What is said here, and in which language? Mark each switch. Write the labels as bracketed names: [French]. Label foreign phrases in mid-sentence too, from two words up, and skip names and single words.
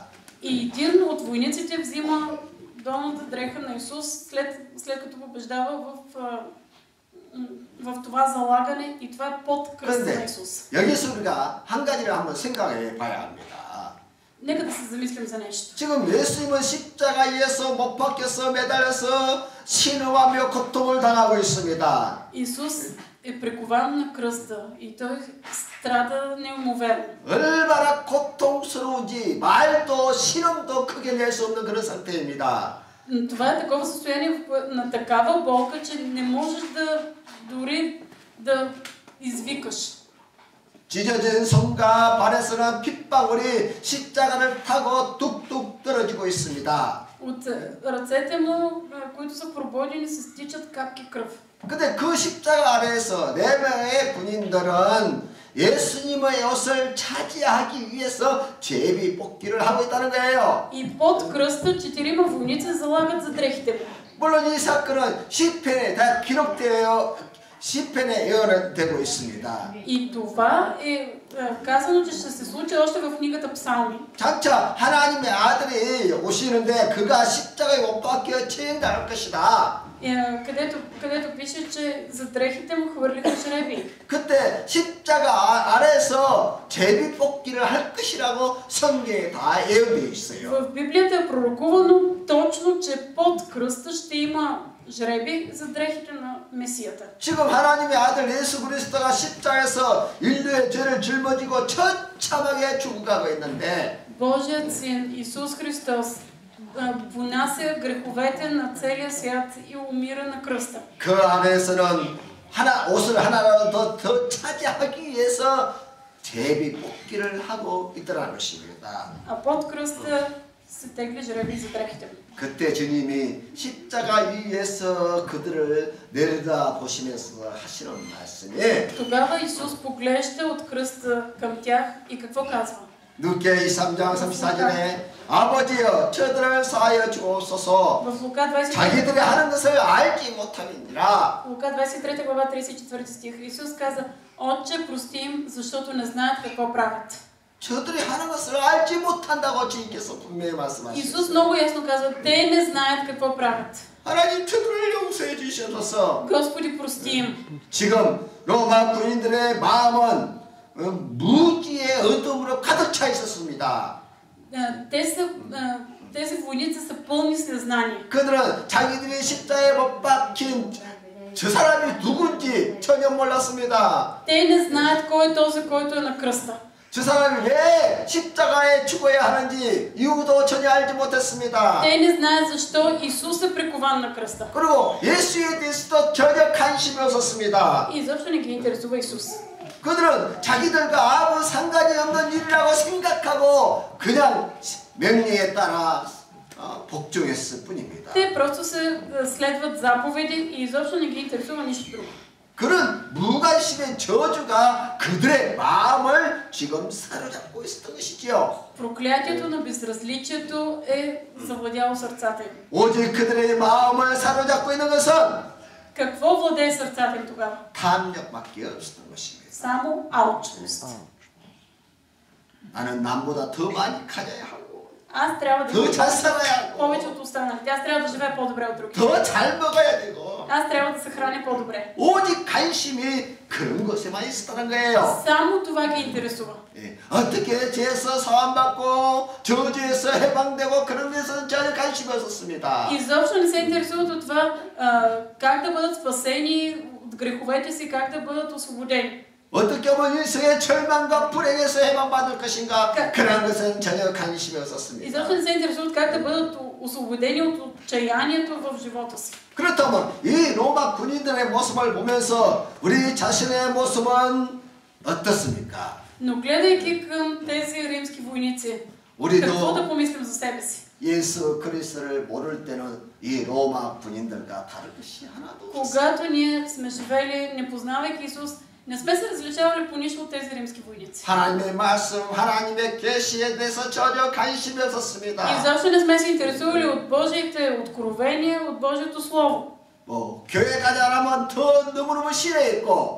[Bulgarian] И един от войниците взима долната дреха на Исус след като побеждава в това залагане и това е под кръста на Исус. [Korean] 여기서 우리가 한 가지를 한번 생각해 봐야 합니다. [Bulgarian] Нека да се замислим за нещо. [Korean] 지금 예수님은 십자가에서 못 박혀서 매달려서 신음하며 고통을 당하고 있습니다. [Bulgarian] Исус е прикован на кръста и той страда неумоверно. [Korean] 얼마나 고통스러운지 말도 신음도 크게 낼 수 없는 그런 상태입니다. [Bulgarian] Това е такова състояние на такава болка, че не можеш дори да извикаш. [Korean] 찢어진 손과 발에서는 핏방울이 십자가를 타고 뚝뚝 떨어지고 있습니다. [Bulgarian] От ръцете му, които са прободени, се стичат капки кръв. [Korean] 근데 그 십자가 아래에서 4명의 군인들은 예수님의 옷을 차지하기 위해서 제비 뽑기를 하고 있다는 거예요. [Bulgarian] И под кръста 4 войници залагат за дрехите му. [Korean] 물론 이 사건은 시편에 다 시편에 예언되고 있습니다. [Bulgarian] И това е казано, че ще се случи още в книгата Псалми. [Korean] 장차 하나님의 아들이 오시는데 그가 십자가에 못 박혀 체행당할 것이다. [Bulgarian] където пише, че за дрехите му хвърлиха жреби. [Korean] 그때 십자가 아래서 제비 뽑기를 할 것이라고 성경에 다 예언되어 있어요. [Bulgarian] В Библията е пророкувано точно, че под кръста ще има жреби за дрехите на Месията. [Korean] 지금 하나님의 아들 예수 그리스도가 십자가에서 인류의 죄를 짊어지고 처참하게 죽어가고 있는데 [Bulgarian] Божият син Исус Христос понася греховете на целия свят и умира на кръста. [Korean] 그 안에서는 옷을 하나라도 더 차지하기 위해서 제비 뽑기를 하고 있더라는 것입니다. [Bulgarian] А под кръста се тегли жреби за дрехите му. [Korean] 그때 주님이 십자가 위에서 그들을 내려다 보시면서 하시는 말씀이 [Bulgarian] Тогава Исус поглежда от кръста към тях и какво казва? [Korean] 누게 23장 34절에 아버지여 저들을 사하여 주옵소서 [Bulgarian] В Лука 23 [Korean] 자기들이 하는 것을 알지 못함이니라. [Bulgarian] Лука 23 глава 34 стих Исус каза: Отче, прости им, защото не знаят какво правят. [Korean] 저들이 하는 것을 알지 못한다고 주님께서 분명히 말씀하셨어요. [Bulgarian] Исус много ясно казва: те не знаят какво правят. [Korean] 하나님 저들을 용서해 주시옵소서. [Bulgarian] Господи, прости им. [Korean] 지금 로마 군인들의 마음은 무지의 어둠으로 가득 차 있었습니다. [Bulgarian] Тези войници са пълни с незнание. [Korean] 그들은 자기들이 십자가에 못 박힌 저 사람이 누군지 전혀 몰랐습니다. [Bulgarian] Те не знаят кой е този, който е на кръста. [Korean] 저 사람이 왜 십자가에 죽어야 하는지 이유도 전혀 알지 못했습니다. [Bulgarian] Те не знаят защо Исус е прикован на кръста. [Korean] 그리고 예수에 대해서도 전혀 관심이 없었습니다. [Bulgarian] И изобщо не ги интересува Исус. [Korean] 그들은 자기들과 아무 상관이 없는 일이라고 생각하고 그냥 명령에 따라 복종했을 뿐입니다. [Bulgarian] Те просто се следват заповеди и изобщо не ги интересува нищо друго. [Korean] 그런 무관심의 저주가 그들의 마음을 지금 사로잡고 있었던 것이지요. [Bulgarian] Проклятието на безразличието е завладяло сърцата им. [Korean] 오직 그들의 마음을 사로잡고 있는 것은 [Bulgarian] Какво владее сърцата им тогава? [Korean] 탐욕밖에 없었던 것입니다. [Bulgarian] Само алчност. [Korean] 나는 남보다 더 많이 가져야 하고 [Bulgarian] Аз трябва да [Korean] 더 잘 살아야 하고 [Bulgarian] повече от останалите. Аз трябва да живея по-добре от другите. [Korean] 더 잘 먹어야 되고 [Bulgarian] Аз трябва да се храня по-добре. [Korean] 오직 관심이 그런 것에만 있었다는 거예요. [Bulgarian] Само това ги интересува. [Korean] 예, 어떻게 죄에서 사함받고 저주에서 해방되고 그런 데서는 전혀 관심이 없었습니다. [Bulgarian] Изобщо не се интересуват от това как да бъдат спасени от греховете си, как да бъдат освободени. [Korean] 어떻게 하면 인생의 절망과 불행에서 해방받을 것인가 그런 것은 전혀 관심이 없었습니다. [Bulgarian] Изобщо не се интересуват как да бъдат освободени от отчаянието в живота си. [Korean] 그렇다면 이 로마 군인들의 모습을 보면서 우리 자신의 모습은 어떻습니까? [Bulgarian] Но гледайки към тези римски войници, какво да помислим за себе си? [Korean] 예수 그리스도를 모를 때는 이 로마 군인들과 다를 것이 하나도 없습니다. [Bulgarian] Когато ние сме живели, не познавайки Исус, не сме се различавали по нищо от тези римски войници. [Korean] 하나님의 말씀, 하나님의 계시에 대해서 전혀 관심이 없었습니다. [Bulgarian] Изобщо не сме се интересували от Божиите откровения, от Божието Слово. [Korean] 교회 가지 않으면 더 너무너무 싫어했고